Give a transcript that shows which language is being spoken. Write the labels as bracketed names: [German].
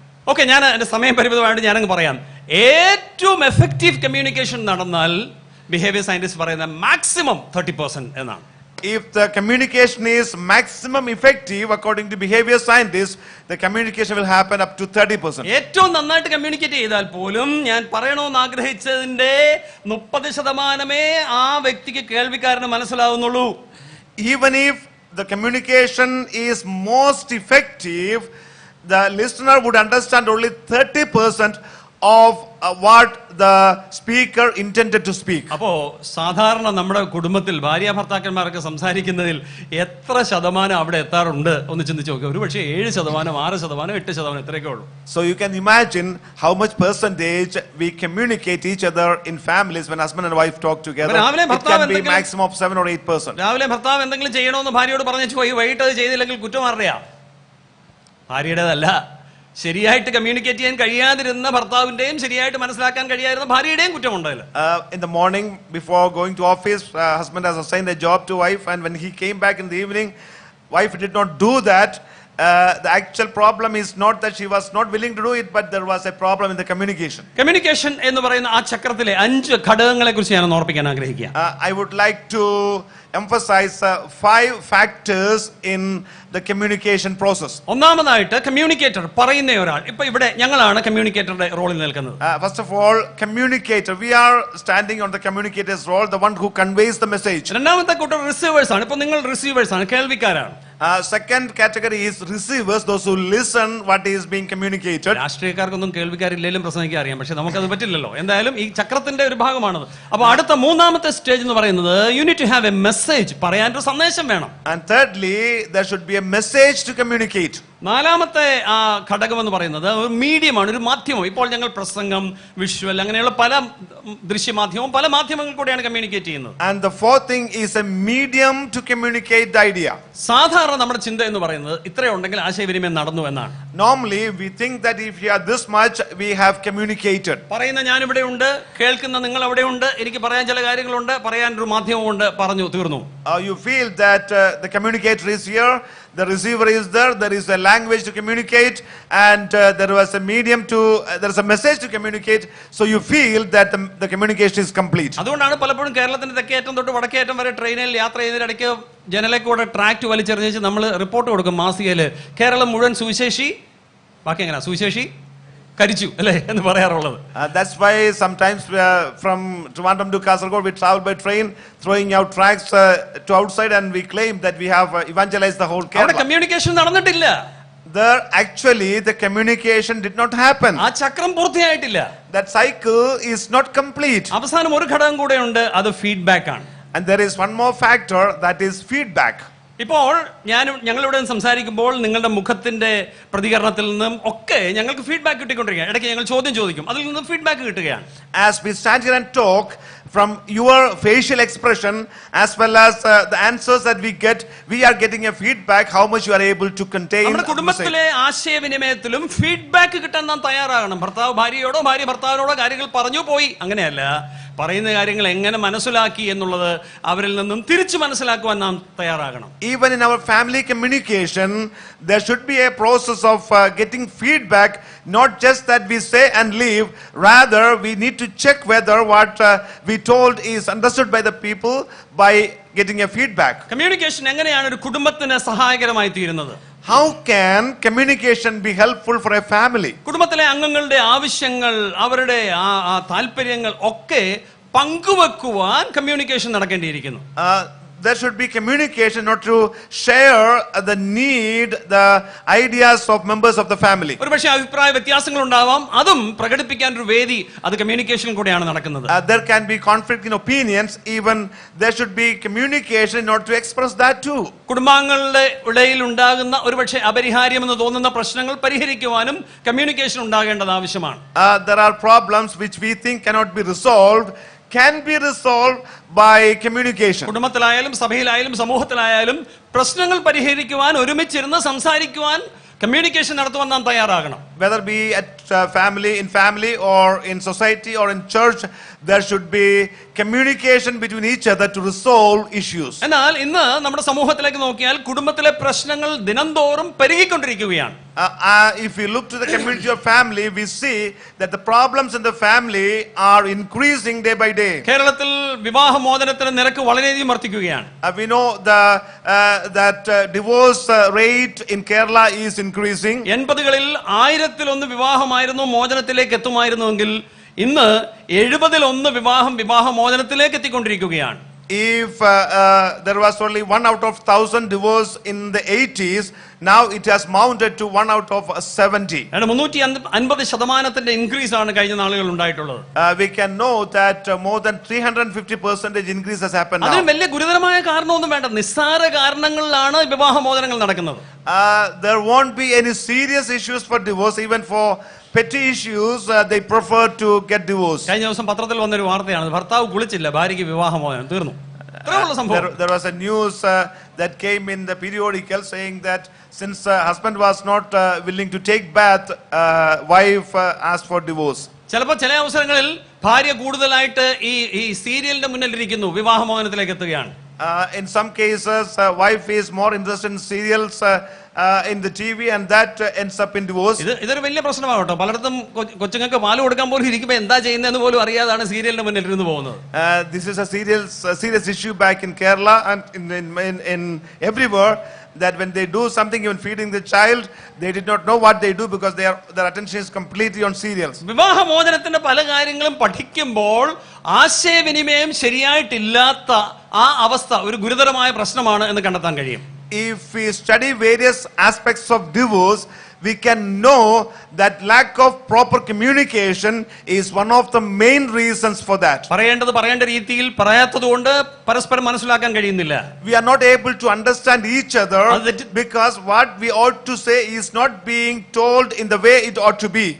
[Malayalam] Okay, ഞാൻ എന്റെ സമയം പരിമിതമായിട്ട് ഞാനങ്ങ് പറയാം. ഏറ്റവും എഫക്റ്റീവ് കമ്മ്യൂണിക്കേഷൻ നടന്നാൽ ബിഹേവിയർ സയന്റിസ്റ്റ് പറയുന്ന മാക്സിമം 30% എന്നാണ്. [English] If the communication is maximum effective according to behavior scientists, the communication will happen up to 30%. [Malayalam] ഏറ്റവും നന്നായിട്ട് കമ്മ്യൂണിക്കേറ്റ് ചെയ്താൽ പോലും ഞാൻ പറയണമെന്ന് ആഗ്രഹിച്ചതിന്റെ 30% ആ വ്യക്തിക്ക് കേൾവിക്കാരന് മനസ്സിലാവുന്നുള്ളൂ. [English] Even if the communication is most effective, the listener would understand only 30% of what the speaker intended to speak. [Malayalam] അപ്പോ സാധാരണ നമ്മുടെ കുടുംബത്തിൽ ഭാര്യ ഭർത്താക്കന്മാരൊക്കെ സംസാരിക്കുന്നതിൽ എത്ര ശതമാനം അവിടെ എത്താറുണ്ട് ഒന്ന് ചിന്തിച്ച് നോക്കുക. ഒരു പക്ഷേ 7%, 6%, 8% ഇത്രയൊക്കെ ഉള്ളൂ. [English] So you can imagine how much percentage we communicate each other in families when husband and wife talk together. It can be maximum of 7 or 8%. [Malayalam] രാവിലെ ഭർത്താവ് എന്തെങ്കിലും ചെയ്യണമെന്ന് ഭാര്യയോട് പറഞ്ഞു പോയി, വൈകിട്ട് അത് ചെയ്തില്ലെങ്കിൽ കുറ്റം ആരുടെയാ? ഭാര്യയുടേതല്ല. ശരിയായിട്ട് കമ്മ്യൂണിക്കേറ്റ് ചെയ്യാൻ കഴിയാതിരുന്ന ഭർത്താവിന്റെയും ശരിയായിട്ട് മനസ്സിലാക്കാൻ കഴിയാതിരുന്ന ഭാര്യയുടെയും കുറ്റമുണ്ടല്ലോ. [English] In the morning before going to office, husband has assigned a job to wife, and when he came back in the evening, wife did not do that. The actual problem is not that she was not willing to do it, but there was a problem in the communication. [Malayalam] Communication എന്ന് പറയുന്ന ആ ചക്രത്തിലെ 5 ഘടകങ്ങളെ കുറിച്ച് ഞാൻ ഓർപ്പിക്കാൻ ആഗ്രഹിക്കുക. [English] I would like to emphasize 5 factors in the communication process. [Malayalam] ഒന്നാമതായിട്ട് communicator, പറയുന്ന ഒരാൾ. ഇപ്പൊ ഇവിടെ ഞങ്ങളാണ് കമ്മ്യൂണിക്കേറ്ററുടെ റോളിൽ നിൽക്കുന്നത്. [English] First of all, communicator. We are standing on the communicator's role, the one who conveys the message. [Malayalam] രണ്ടാമത്തെ കൂട്ടർ റിസീവേഴ്സ് ആണ്. ഇപ്പൊ നിങ്ങൾ റിസീവേഴ്സ് ആണ്, കേൾവിക്കാരാണ്. [English] Second category is receivers, those who listen what is being communicated. [Malayalam] രാഷ്ട്രീയക്കാർക്കൊന്നും കേൾവിക്കാരില്ലെങ്കിലും പ്രസംഗിക്കാൻ അറിയാം, പക്ഷെ നമുക്കത് പറ്റില്ലല്ലോ. എന്തായാലും ഈ ചക്രത്തിന്റെ ഒരു ഭാഗമാണത്. അപ്പൊ അടുത്ത മൂന്നാമത്തെ സ്റ്റേജ് എന്ന് പറയുന്നത് [English] you need to have a message, [Malayalam] പറയാനൊരു സന്ദേശം വേണം. [English] And thirdly, there should be a message to communicate. [Malayalam] നാലാമത്തെ ആ ഘടകം എന്ന് പറയുന്നത് ഒരു മീഡിയമാണ്, ഒരു മാധ്യമം. ഇപ്പോൾ ഞങ്ങൾ പ്രസംഗം, വിഷ്വൽ, അങ്ങനെയുള്ള പല ദൃശ്യമാധ്യമവും പല മാധ്യമങ്ങൾ കൂടെയാണ് കമ്മ്യൂണിക്കേറ്റ് ചെയ്യുന്നത്. [English] And the fourth thing is a medium to communicate the idea. [Malayalam] സാധാരണ നമ്മുടെ ചിന്ത എന്ന് പറയുന്നത് ഇത്രയുണ്ടെങ്കിൽ ആശയവിനിമയം നടന്നു എന്നാണ്. [English] Normally we think that if we are this much, we have communicated. [Malayalam] പറയുന്ന ഞാൻ ഇവിടെ ഉണ്ട്, കേൾക്കുന്ന നിങ്ങൾ അവിടെ ഉണ്ട്, എനിക്ക് പറയാൻ ചില കാര്യങ്ങളുണ്ട്, പറയാൻ ഒരു മാധ്യമമുണ്ട്, പറഞ്ഞു തീർന്നു. [English] You feel that the communicator is here, the receiver is there, there is a language to communicate, and there was a medium to, there is a message to communicate, so you feel that the communication is complete. [Malayalam] അതുകൊണ്ടാണ് പലപ്പോഴും കേരളത്തിന്റെ തെക്കേറ്റം തൊട്ട് വടക്കേറ്റം വരെ ട്രെയിനിൽ യാത്ര ചെയ്യുന്നതിനിടയ്ക്ക് ജനലേക്കൂടെ tract വലിച്ചെറിഞ്ഞ് നമ്മൾ report കൊടുക്കും മാസികയില്, കേരളം മുഴുവൻ സുവിശേഷി, ബാക്കി എങ്ങനെ സുവിശേഷി കരിച്ചു അല്ലേ എന്ന് പറയാറുള്ളത്. [English] That's why sometimes from Trivandrum to Kasaragod we travel by train, throwing out tracts to outside, and we claim that we have evangelized the whole Kerala. [Malayalam] അവിടെ കമ്മ്യൂണിക്കേഷൻ നടന്നിട്ടില്ല. [English] There actually the communication did not happen. [Malayalam] ആ ചക്രം പൂർത്തിയായിട്ടില്ല. [English] That cycle is not complete. [Malayalam] അവസാനം ഒരു ഘടകം കൂടെ ഉണ്ട്, അത് ഫീഡ്ബാക്ക് ആണ്. [English] And there is one more factor, that is feedback. [Malayalam] ഇപ്പോൾ ഞങ്ങളിവിടെ സംസാരിക്കുമ്പോൾ നിങ്ങളുടെ മുഖത്തിന്റെ പ്രതികരണത്തിൽ നിന്നും ഒക്കെ ഞങ്ങൾക്ക് ഫീഡ്ബാക്ക് കിട്ടിക്കൊണ്ടിരിക്കുകയാണ്. ഇടയ്ക്ക് ഞങ്ങൾ ചോദ്യം ചോദിക്കും, അതിൽ നിന്നും ഫീഡ്ബാക്ക് കിട്ടുകയാണ്. [English] As we stand here and talk, from your facial expression as well as the answers that we get, we are getting a feedback how much you are able to contain. [Malayalam] നമ്മുടെ കുടുംബത്തിലെ ആശയവിനിമയത്തിലും feedback കിട്ടാൻ നാം തയ്യാറാകണം. ഭർത്താവ് ഭാര്യയോടോ, ഭാര്യ ഭർത്താവിനോടോ കാര്യങ്ങൾ പറഞ്ഞു പോയി, അങ്ങനെയല്ല, പറയുന്ന കാര്യങ്ങൾ എങ്ങനെ മനസ്സിലാക്കി എന്നുള്ളത് അവരിൽ നിന്നും തിരിച്ചു മനസ്സിലാക്കുവാൻ നാം തയ്യാറാകണം. [English] Even in our family communication, there should be a process of getting feedback, not just that we say and leave, rather we need to check whether what we told is understood by the people by getting a feedback. [Malayalam] Communication എങ്ങനെയാണ് ഒരു കുടുംബത്തിന് സഹായകരമായി തീരുന്നത്? [English] How can communication be helpful for a family? [Malayalam] കുടുംബത്തിലെ അംഗങ്ങളുടെ ആവശ്യങ്ങൾ, അവരുടെ ആ താല്പര്യങ്ങൾ ഒക്കെ പങ്കുവെക്കുവാൻ communication നടക്കേണ്ടിയിരിക്കുന്നു. [English] There should be communication, not to share the need, the ideas of members of the family. [Malayalam] ഒരു പക്ഷേ അഭിപ്രായ വ്യത്യാസങ്ങൾ ഉണ്ടാവാം, അതും പ്രകടിപ്പിക്കാൻ ഒരു വേദി, അത് കമ്മ്യൂണിക്കേഷൻ കൂടെയാണ് നടക്കുന്നത്. [English] There can be conflict in opinions, even there should be communication in order to express that too. [Malayalam] കുടുംബാംഗങ്ങളുടെ ഇടയിൽ ഉണ്ടാകുന്ന ഒരു പക്ഷേ അപരിഹാര്യമെന്ന് തോന്നുന്ന പ്രശ്നങ്ങൾ പരിഹരിക്കുവാനും കമ്മ്യൂണിക്കേഷൻ ഉണ്ടാകേണ്ടത് ആവശ്യമാണ്. [English] There are problems which we think cannot be resolved, can be resolved by communication. [Malayalam] കുടുംബത്തിലായാലും സഭയിലായാലും സമൂഹത്തിലായാലും പ്രശ്നങ്ങൾ പരിഹരിക്കുവാൻ, ഒരുമിച്ചിരുന്ന് സംസാരിക്കുവാൻ കമ്മ്യൂണിക്കേഷൻ നടത്തുവാൻ നാം തയ്യാറാകണം. [English] Whether be at in family or in society or in church, there should be communication between each other to resolve issues. [Malayalam] എന്നാൽ ഇന്ന് നമ്മുടെ സമൂഹത്തിലേക്ക് നോക്കിയാൽ കുടുംബത്തിലെ പ്രശ്നങ്ങൾ ദിനംതോറും പെരുകിക്കൊണ്ടിരിക്കുകയാണ്. [English] If we look to the community of family, we see that the problems in the family are increasing day by day. [Malayalam] കേരളത്തിൽ വിവാഹമോചനത്തിന്റെ നിരക്ക് വളരെയധികം വർദ്ധിക്കുകയാണ്. [English] We know that divorce rate in Kerala is increasing. [Malayalam] 80കളിൽ 1000-1 വിവാഹമായിരുന്നു മോചനത്തിലേക്ക് എത്തുമായിരുന്നുവെങ്കിൽ ഇന്ന് 70-1 വിവാഹമോചനത്തിലേക്ക് എത്തിക്കൊണ്ടിരിക്കുകയാണ്. [English] if there was only 1 out of 1,000 divorce in the 80s, now it has mounted to 1 out of 70. [Malayalam] 350% increase ആണ് കഴിഞ്ഞ നാളുകൾ ഉണ്ടായിട്ടുള്ളത്. [English] We can know that more than 350% increase has happened now. [Malayalam] അതിന് വലിയ ഗുരുതരമായ കാരണമൊന്നും വേണ്ട, നിസ്സാര കാരണങ്ങളിലാണ് വിവാഹമോചനങ്ങൾ നടക്കുന്നത്. [English] There won't be any serious issues for divorce. Even for petty issues, they prefer to get divorced. [Malayalam] കഴിഞ്ഞ ദിവസം പത്രത്തിൽ വന്നൊരു വാർത്തയാണ്, ഭർത്താവ് കുളിച്ചില്ല, ഭാര്യയ്ക്ക് വിവാഹമോചനം തീർന്നു. [English] There was a news that came in the periodical saying that since husband was not willing to take bath, wife asked for divorce. [Malayalam] ചിലപ്പോൾ ചില അവസരങ്ങളിൽ ഭാര്യ കൂടുതലായിട്ട് ഈ സീരിയലിന്റെ മുന്നിലിരിക്കുന്നു, വിവാഹമോചനത്തിലേക്ക് എത്തുകയാണ്. [English] In some cases, wife is more interested in serials in the TV, and that ends up in divorce. [Malayalam] ഇതൊരു വലിയ പ്രശ്നമാകട്ടോ. പലയിടത്തും കൊച്ചുങ്ങൾക്ക് പാല് കൊടുക്കാൻ പോലും ഇരിക്കുമ്പോൾ എന്താ ചെയ്യുന്നതെന്ന് പോലും അറിയാതാണ് സീരിയലിന്റെ മുന്നിൽ ഇരുന്ന് പോകുന്നത്. [English] This is a serious issue back in Kerala and in everywhere, that when they do something, even feeding the child, they did not know what they do because their attention is completely on serials. [Malayalam] വിവാഹമോചനത്തിന്റെ പല കാര്യങ്ങളും പഠിക്കുമ്പോൾ ആശയവിനിമയം ശരിയായിട്ടില്ലാത്ത ആ അവസ്ഥ ഒരു ഗുരുതരമായ പ്രശ്നമാണ് എന്ന് കണ്ടെത്താൻ കഴിയും. [English] If we study various aspects of divorce, we can know that lack of proper communication is one of the main reasons for that. [Malayalam] പറയേണ്ടത് പറയേണ്ട രീതിയിൽ പറയാത്തതുകൊണ്ട് പരസ്പരം മനസ്സിലാക്കാൻ കഴിയുന്നില്ല. [English] We are not able to understand each other because what we ought to say is not being told in the way it ought to be.